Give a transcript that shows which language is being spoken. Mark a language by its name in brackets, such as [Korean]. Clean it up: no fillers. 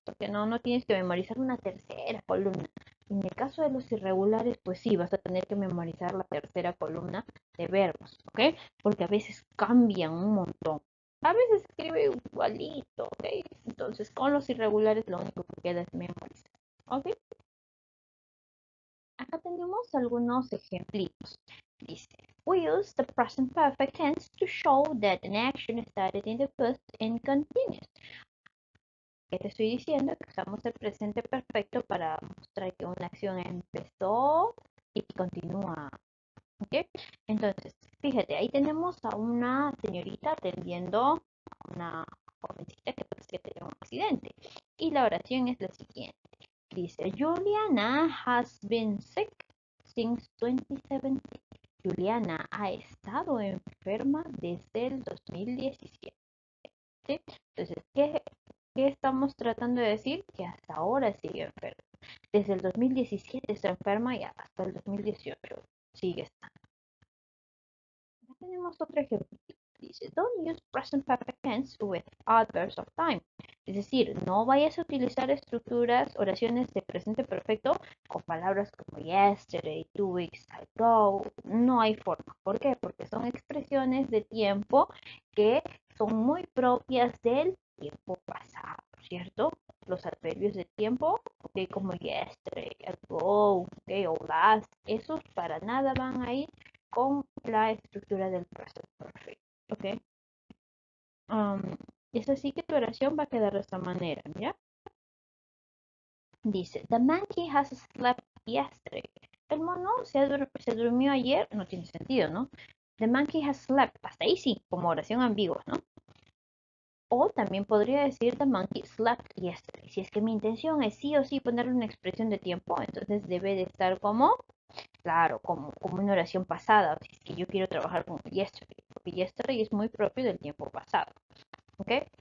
[Spanish] Porque no tienes que memorizar una tercera columna. En el caso de los irregulares, pues sí, vas a tener que memorizar la tercera columna de verbos, ¿ok? Porque a veces cambian un montón. A veces escribe igualito, ¿ok? Entonces con los irregulares lo único que queda es memorizar, ¿ok? Acá tenemos algunos ejemplitos. Dice, [English] we use the present perfect tense to show that an action started in the past and continues. [Spanish] ¿Qué te estoy diciendo? Que usamos el presente perfecto para mostrar que una acción empezó y continúa. ¿Ok? Entonces, fíjate, ahí tenemos a una señorita atendiendo a una jovencita que parece que tenía un accidente. Y la oración es la siguiente. Dice, [English] Juliana has been sick since 2017. [Spanish] Juliana ha estado enferma desde el 2017. ¿Sí? Entonces, ¿qué estamos tratando de decir? Que hasta ahora sigue enferma. Desde el 2017 está enferma y hasta el 2018 sigue estando. Ya tenemos otro ejemplo. Dice, [English] don't use present perfect tense with adverbs of time. [Spanish] Es decir, no vayas a utilizar estructuras, oraciones de presente perfecto con palabras como yesterday, 2 weeks ago. No hay forma. ¿Por qué? Porque son expresiones de tiempo que son muy propias del tiempo pasado, ¿cierto? Los adverbios de tiempo, okay, como yesterday, ago, okay, o last, esos para nada van a ir con la estructura del present perfect. ¿Ok? Es así que tu oración va a quedar de esta manera, ¿ya? Dice, [English] the monkey has slept yesterday. [Spanish] El mono se durmió ayer, no tiene sentido, ¿no? [English] The monkey has slept, [Spanish] hasta ahí sí, como oración ambigua, ¿no? O también podría decir [English] the monkey slept yesterday. [Spanish] Si es que mi intención es sí o sí ponerle una expresión de tiempo, entonces debe de estar como, claro, como una oración pasada. Si es que yo quiero trabajar con yesterday, porque yesterday es muy propio del tiempo pasado. ¿ok?